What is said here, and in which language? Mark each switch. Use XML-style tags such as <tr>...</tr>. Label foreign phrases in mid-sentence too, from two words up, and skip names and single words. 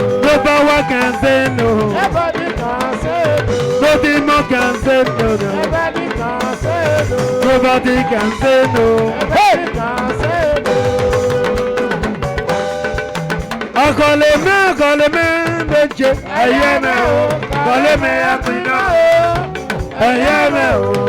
<en>no power can say no, Nobody can say no. no demon can say no, Nobody can say no. nobody can say no. Nobody can say no.</en> <yo>Akọlẹmẹ méje ẹyẹ mẹ o, kọlẹmẹ apinna ẹyẹ mẹ o.</yo>